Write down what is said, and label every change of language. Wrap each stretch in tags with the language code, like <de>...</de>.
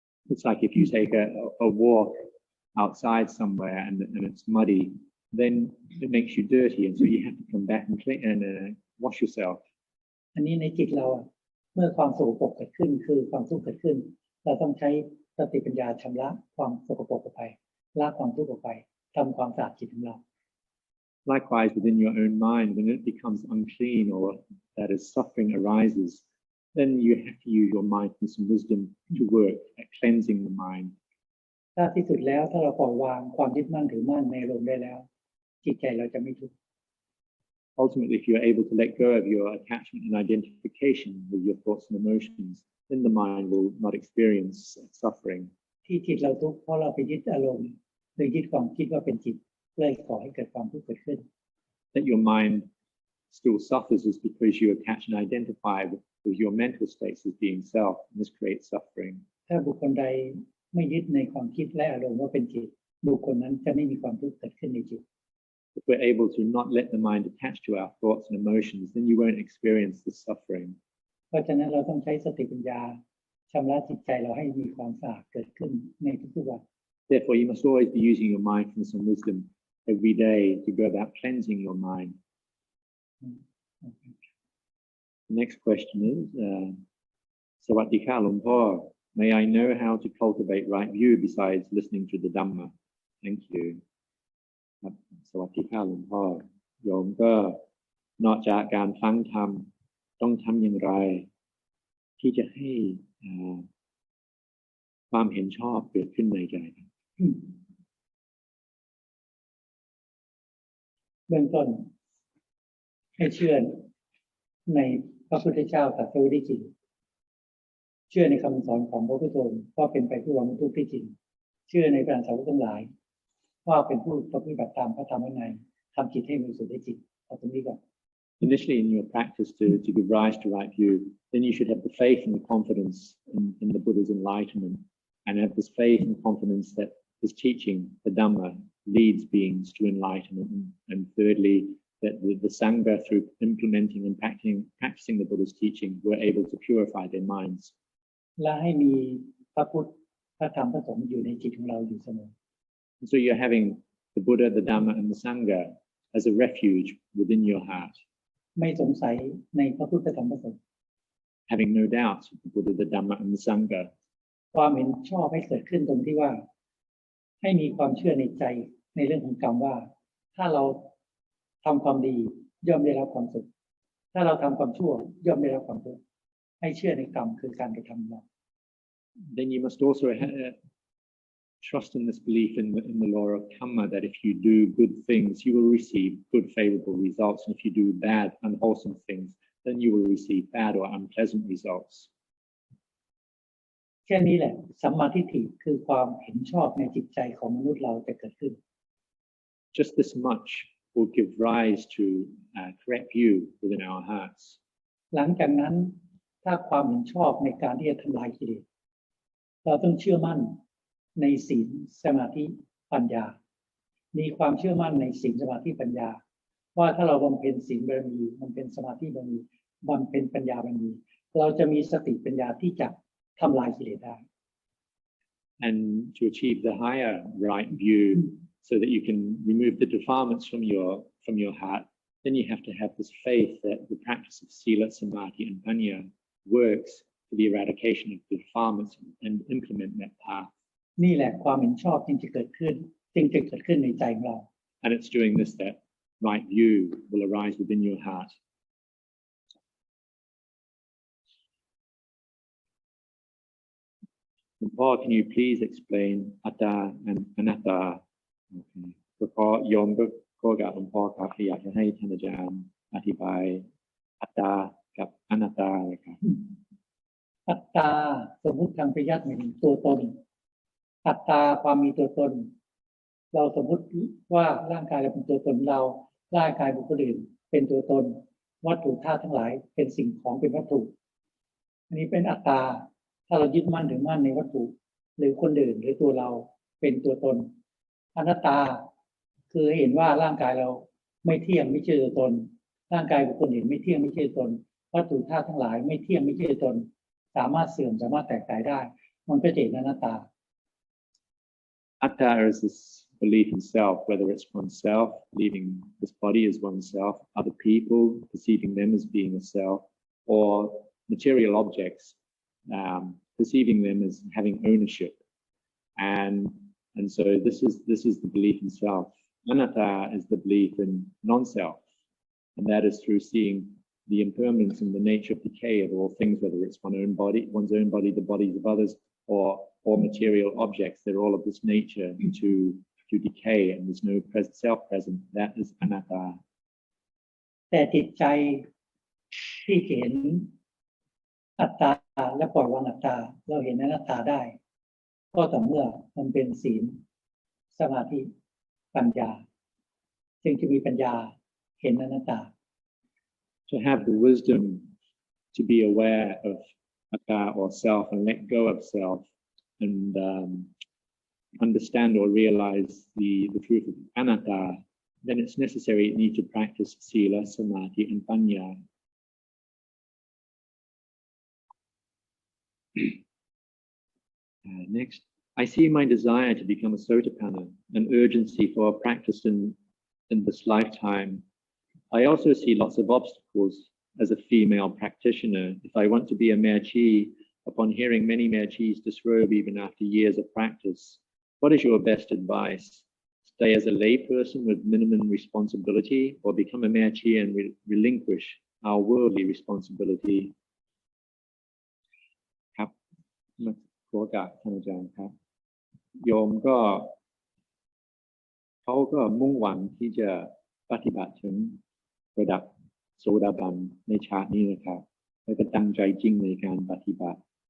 <en>It's like if you take a walk outside somewhere and it's muddy, then it makes you dirty, and so you have to come back and clean and wash yourself.</en> <th>อันนี้ในจิตเราเมื่อความสกปรกเกิดขึ้นคือความทุกข์เกิดขึ้นเราต้องใช้สติปัญญาชำระความสกปรกออกไปละความทุกข์ออกไปทำความสะอาดจิตของเรา</th> <en>Likewise, within your own mind, when it becomes unclean or that is suffering arises, then you have to use your mindfulness and wisdom to work at cleansing the mind.</en> <th>ถ้าที่สุดแล้วถ้าเราปล่อยวางความยึดมั่นถือมั่นในอารมณ์ได้แล้วจิตใจเราจะไม่ทุกข์</th> <en>Ultimately, if you're able to let go of your attachment and identification with your thoughts and emotions, then the mind will not experience suffering.</en> <th>ที่จิตเราทุกข์เพราะเราไปยึดอารมณ์หรือยึดความคิดว่าเป็นจิตเลยก่อให้เกิดความทุกข์เกิดขึ้น</th> <en>That your mind still suffers is because you attach and identify with your mental states as being self, and this creates suffering.</en> <th>ถ้าบุคคลใดไม่ยึดในความคิดและอารมณ์ว่าเป็นจิตบุคคลนั้นจะไม่มีความทุกข์เกิดขึ้นในจิต</th> <en>If we're able to not let the mind attach to our thoughts and emotions, then you won't experience the suffering.</en> <th>เพราะฉะนั้นเราต้องใช้สติปัญญาชำระจิตใจเราให้มีความสะอาดเกิดขึ้นในทุกๆวัน</th> <en>Therefore, you must always be using your mindfulness and wisdom every day to go about cleansing your mind. The next question is,</en> <th>Sawadika</th> <en>Luang Por, may I know how to cultivate right view besides listening to the Dhamma? Thank you.</en> <th>สวัสดีค่ะหลวงพ่อโยมก็นอกจากการฟังธรรมต้องทำอย่างไรที่จะให้ความเห็นชอบเกิดขึ้นในใจครับ เบื้องต้นให้เชื่อในพระพุทธเจ้าตรัสรู้ได้จริงเชื่อในคำสอนของพระพุทธองค์ว่าเป็นไปเพื่อความทุกข์ที่จริงเชื่อในพระสาวกทั้งหลายว่าเป็นผู้ปฏิบัติตามพระธรรมวินัยทำจิตให้บริสุทธิ์ได้จริงเอาตรงนี้ก่อน</th> <en>Initially, in your practice to give rise to right view, then you should have the faith and the confidence in the Buddha's enlightenment, and have this faith and confidence that his teaching, the Dhamma, leads beings to enlightenment. And thirdly, that the Sangha, through implementing and practicing the Buddha's teaching, were able to purify their minds.</en> <th>และให้มีพระพุทธพระธรรมพระสงฆ์อยู่ในจิตของเราอยู่เสมอ</th> <en>And so you're having the Buddha, the Dhamma, and the Sangha as a refuge within your heart.</en> <th>ไม่สงสัยในพระพุทธธรรมพระสงฆ์</th> <en>Having no doubts of the Buddha, the Dhamma, and the Sangha.</en> <th>ความเห็นชอบให้เกิดขึ้นตรงที่ว่าให้มีความเชื่อในใจในเรื่องของกรรมว่าถ้าเราทำความดีย่อมได้รับความสุขถ้าเราทำความชั่วย่อมได้รับความทุกข์ให้เชื่อในกรรมคือการกระทำเรา</th> <en>Then you must also trust in this belief in the law of karma, that if you do good things, you will receive good, favorable results, and if you do bad, unwholesome things, then you will receive bad or unpleasant results.</en> <th>แค่นี้แหละสัมมาทิฏฐิคือความเห็นชอบในจิตใจของมนุษย์เราจะเกิดขึ้น</th> <en>Just this much will give rise to correct view within our hearts.</en> <th>หลังจากนั้นถ้าความเห็นชอบในการที่จะทำลายกิเลสเราต้องเชื่อมั่นในศีลสมาธิปัญญามีความเชื่อมั่นในศีลสมาธิปัญญาว่าถ้าเราบำเพ็ญศีลบารมีบำเพ็ญสมาธิบารมีบำเพ็ญปัญญาบารมีเราจะมีสติปัญญาที่จะทำลายกิเลสได้</th> <en>and to achieve the higher right view so that you can remove the defilements from your heart, then you have to have this faith that the practice of sila, samadhi and panya works for the eradication of the defilements and implement that path.</en> <th>นี่แหละความเห็นชอบจึงจะเกิดขึ้นในใจของเรา</th> <en>And it's doing this that right view will arise within your heart. Paul, can you please explain atta and anatta? Okay.</en> <th>เพราะโยมก็กับหลวงพ่อครับอยากจะให้ท่านอาจารย์อธิบายอัตตากับอนัตตาเลยครับ อัตตาสมมุติทางปริยัติหมายถึงตัวตนอัตตาความมีตัวตนเราสมมุติว่าร่างกายเราเป็นตัวตนเราร่างกายบุคคลอื่นเป็นตัวตนวัตถุธาตุทั้งหลายเป็นสิ่งของเป็นวัตถุ อันนี้เป็นอัตตาถ้าเรายึดมั่นถือมั่นในวัตถุหรือคนอื่นหรือตัวเราเป็นตัวตนอนัตตาคือเห็นว่าร่างกายเราไม่เที่ยงไม่ใช่ตัวตนร่างกายบุคคลอื่นไม่เที่ยงไม่ใช่ตัวตนวัตถุธาตุทั้งหลายไม่เที่ยงไม่ใช่ตัวตนสามารถเสื่อมสามารถแตกสลายได้มันก็จะเห็นอนัตตา</th> <en>Atta is this belief in self, whether it's oneself, believing this body as oneself, other people, perceiving them as being a self, or material objects, perceiving them as having ownership. And so this is the belief in self. Anatta is the belief in non-self, and that is through seeing the impermanence and the nature of decay of all things, whether it's one's own body, the bodies of others, or material objects. They're all of this nature to decay, and there's no self present. That is anatta.</en> <th>แต่จิตใจที่เห็นอัตตาและปล่อยวางอัตตาเราเห็นอนัตตาได้ก็ต่อเมื่อมันเป็นศีลสมาธิปัญญาจึงจะมีปัญญาเห็นอนัตตา</th> <en>To have the wisdom to be aware of atta or self and let go of self and understand or realize the truth of anatta, then it's necessary you need to practice sila, samadhi and panya. Next, I see my desire to become a sotapanna, an urgency for practice in this lifetime. I also see lots of obstacles as a female practitioner. If I want to be a merchi, upon hearing many merchis disrobe even after years of practice, what is your best advice? Stay as a layperson with minimum responsibility, or become a merchi and relinquish our worldly responsibility?</en> <th>ครับขอโอกาสท่านอาจารย์ครับโยมเขาก็มุ่งหวังที่จะปฏิบัติถึงระดับโสดาบันในชาตินี้นะครับแล้วก็ตั้งใจจริงในการปฏิบัติ</th>